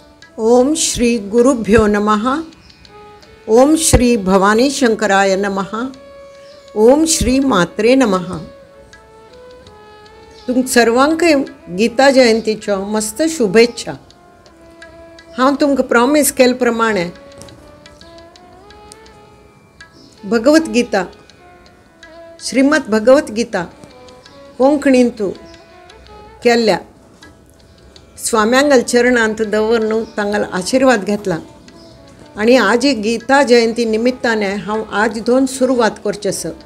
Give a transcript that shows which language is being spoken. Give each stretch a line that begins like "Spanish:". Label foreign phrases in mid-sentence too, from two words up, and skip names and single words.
Sanskrit: ओम श्री गुरुभ्यो नमः। ओम श्री भवानी शंकराय नमः। ओम श्री मात्रे नमः।
Konkani: तुम सर्वांक गीता जयंतीच्यो मस्त शुभेच्छा। हांव तुमकां प्रॉमिस केले प्रमाणे भगवत गीता श्रीमद भगवत गीता कोंकणींतू केल्ल्या स्वाम्यांगल चरणांत दवरून तांगेलो आशीर्वाद घेतला आणि आज ही गीता जयंती निमित्ताने हांव आज दोन सुरवात करचें।